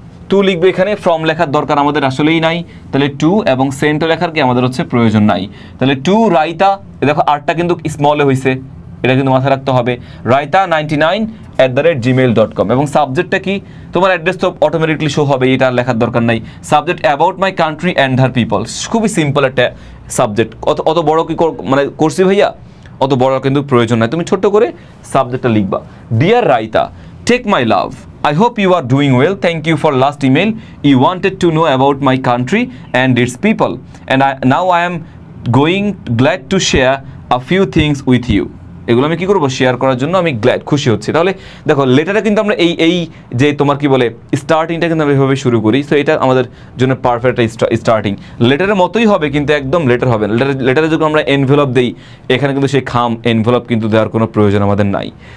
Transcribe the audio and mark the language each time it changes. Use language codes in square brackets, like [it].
[bn] Two লিখবে এখানে, from লেখার দরকার আমাদের আসলেই নাই, তাহলে টু, এবং সেন্টও লেখার কি আমাদের হচ্ছে প্রয়োজন নাই, তাহলে টু রাইতা, দেখো আরটা কিন্তু স্মলে হয়েছে, এটা কিন্তু মাথায় রাখতে হবে, raita99@gmail.com, এবং সাবজেক্টটা কি, তোমার অ্যাড্রেস তো অটোমেটিকলি শো হবে, এটা আর লেখার দরকার নাই, [en] subject about my country and her people, [bn] খুবই সিম্পল একটা সাবজেক্ট, অত বড় কি মানে করছি ভাইয়া, অত বড় কিন্তু প্রয়োজন নাই, তুমি ছোট্ট করে সাবজেক্টটা লিখবা, deer raita, take my love, [en] I hope you are doing well. Thank you for last email. You wanted to know about my country and its people. And now I am glad to share a few things with you. [bn] এগুলো আমি কি করবো, share করার জন্য আমি খুশি হচ্ছি। তাহলে দেখো লেটারে কিন্তু আমরা এই যে তোমার কি বলে স্টার্টিংটা কিন্তু আমরা এভাবে শুরু করি, সো এটা আমাদের জন্য পারফেক্ট স্টার্টিং, লেটারের মতোই হবে কিন্তু একদম লেটার হবে না। লেটারে যখন আমরা এনভেলপ দিই, এখানে কিন্তু সেই খাম এনভেলপ কিন্তু দেওয়ার কোনো প্রয়োজন আমাদের নাই।